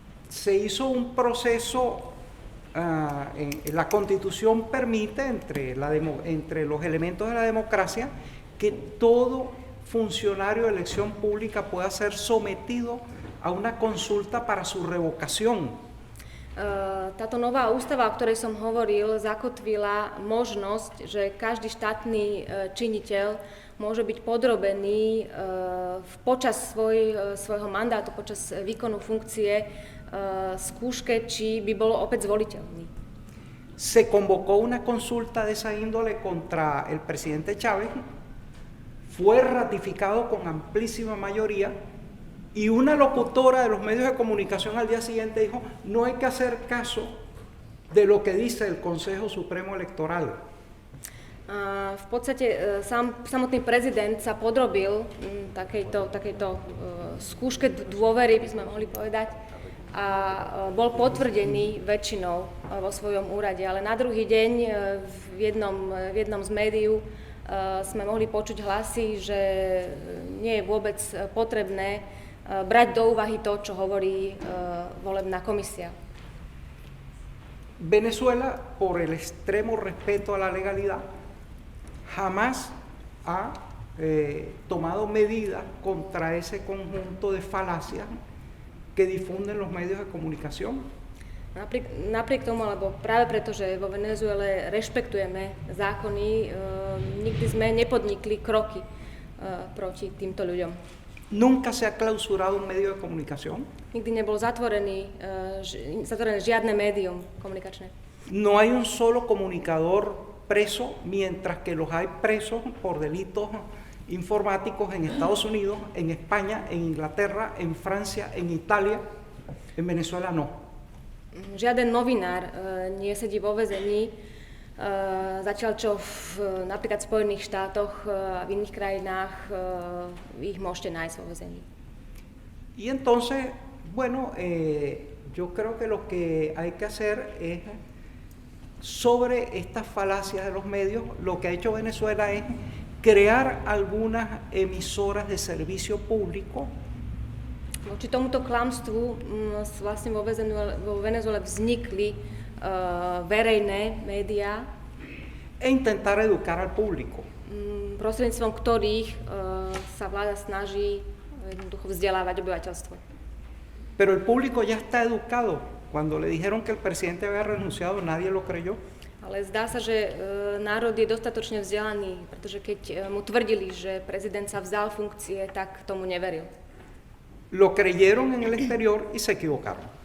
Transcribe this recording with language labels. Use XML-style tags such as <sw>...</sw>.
<es>Se hizo un proceso, la Constitución permite entre los elementos de la democracia que todo funcionario de elección pública pueda ser sometido a una consulta para su revocación.</es> <sk>Táto nová ústava, o ktorej som hovoril, zakotvila možnosť, že každý štátny činiteľ môže byť podrobený počas svojho mandátu, počas výkonu funkcie skúške, či by bol opäť zvoliteľný.</sk> <es>Se convocó una consulta de esa índole contra el presidente Chávez, fue ratificado con amplísima mayoría y una locutora de los medios de comunicación al día siguiente dijo, no hay que hacer caso de lo que dice el Consejo Supremo Electoral.</es> <sk>V podstate samotný prezident sa podrobil takejto skúške dôvery, by sme mohli povedať, a bol potvrdený väčšinou vo svojom úrade. Ale na druhý deň v jednom z médií sme mohli počuť hlasy, že nie je vôbec potrebné brať do úvahy to, čo hovorí volebná komisia.</sk> <es>Venezuela, por el extremo respeto a la legalidad, jamás ha tomado medidas contra ese conjunto de falacias que difunden los medios de comunicación.</es> <sk>Napriek tomu, alebo práve preto, že vo Venezuele rešpektujeme zákony, nikdy sme nepodnikli kroky proti týmto ľuďom.</sk> <es>Nunca se ha clausurado un medio de comunicación.</es> <sk>Nikdy nebolo zatvorené žiadne médium komunikačné.</sk> <es>No hay un solo comunicador preso, mientras que los hay presos por delitos informáticos en Estados Unidos, en España, en Inglaterra, en Francia, en Italia. En Venezuela no.</es> <sk>Žiaden novinár nie sedí vo väzení, zatiaľ čo napríklad v Spojených štátoch a v iných krajinách ich môžete nájsť vo väzení.</sk> <es>Y entonces, bueno, yo creo que lo que hay que hacer es, sobre estas falacias de los medios, lo que ha hecho Venezuela es crear algunas emisoras de servicio público.</es> <sk>Voči tomuto klamstvu vlastne vo Venezuele vznikli verejné médiá,</sk> <es>e intentar educar al público.</es> <sk>Prostredníctvom ktorých sa vláda snaží jednoducho vzdelávať obyvateľstvo.</sk> <es>Pero el público ya está educado. Cuando le dijeron que el presidente había renunciado, nadie lo creyó.</es> <sk>Ale zdá sa, že národ je dostatočne vzdelaný, pretože keď mu tvrdili, že prezident sa vzdal funkcie, tak tomu neveril.</sk> <es>Lo creyeron en el exterior y se equivocaron.</es>